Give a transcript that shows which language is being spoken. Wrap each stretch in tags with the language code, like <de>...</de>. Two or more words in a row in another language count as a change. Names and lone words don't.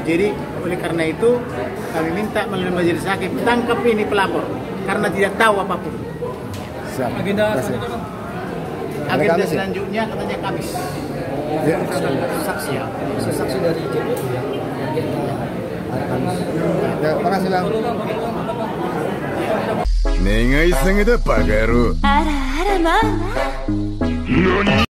<id>Jadi oleh karena itu kami minta melalui majelis hakim tangkap ini pelapor karena tidak tahu apapun. Siap. Agenda Agenda selanjutnya katanya Kamis. Ya. saksi ya, saksi dari JPU ya. Agenda hari Kamis. Ya, makasih Bang.</id> <ja>願い下げだバカ野郎。あらあらまあまあ。何</ja>